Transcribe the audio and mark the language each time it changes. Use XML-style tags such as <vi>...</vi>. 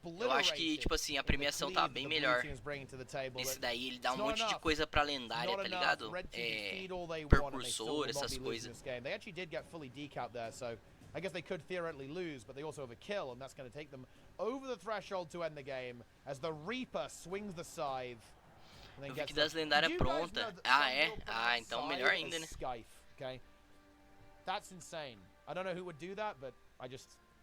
<pt>Eu acho que, tipo assim, a premiação tá bem melhor. Esse daí, ele dá um monte de coisa pra lendária, tá ligado? Percursor, essas coisas.</pt> <en>They actually did get fully decapped there, so I guess they could theoretically lose, but they also have a kill, and that's going to take them over the threshold to end the game as the Reaper swings the scythe.</en> <pt>Eu vi que das lendárias pronta. Ah, é? Ah, então melhor ainda, né?</pt> <en>Okay. That's insane. I don't know who would do that, but I just...</en>